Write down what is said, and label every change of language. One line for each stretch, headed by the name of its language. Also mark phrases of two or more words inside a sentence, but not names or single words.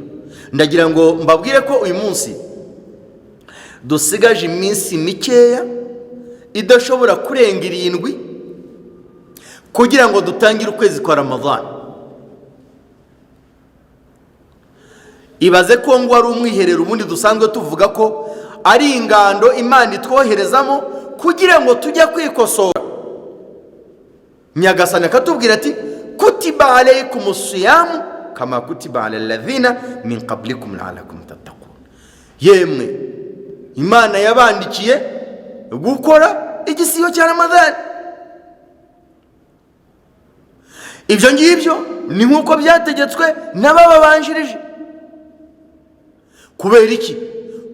Kinyarwanda: Ndagira ngo mbabwire ko uyu munsi dusigaje iminsi mikeya idashobora kurenga 7 kugira ngo dutangire ukwezi kwa Ramadhan. Ibaze ko ngo ari umwiherero ubundi dusanzwe tuvuga ko ari ingando Imana itwoherezamo kugira ngo tujya kwikosora. Nyagasani akatubwira ati
Arabic: كتب عليكم الصيام كما كتب على الذين من قبلكم لعلكم تتقون.
Kinyarwanda: Yemwe Imana yabandikiye gukora igisiyo cya Ramadhan. Ibyo ngibyo ni nkuko byategetswe n'ababanjirije. Kubera iki?